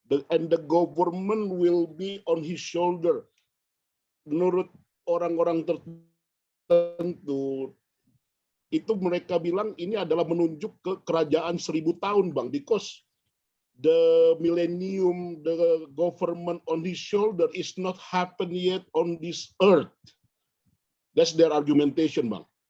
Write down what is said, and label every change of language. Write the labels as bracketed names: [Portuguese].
[English] And the government will be on his shoulder. [Indonesian] Menurut orang-orang tertentu, itu mereka bilang ini adalah menunjuk ke kerajaan 1000 tahun, Bang. [English] Because the millennium, the government on his shoulder is not happen yet on this earth. That's their argumentation, Bang.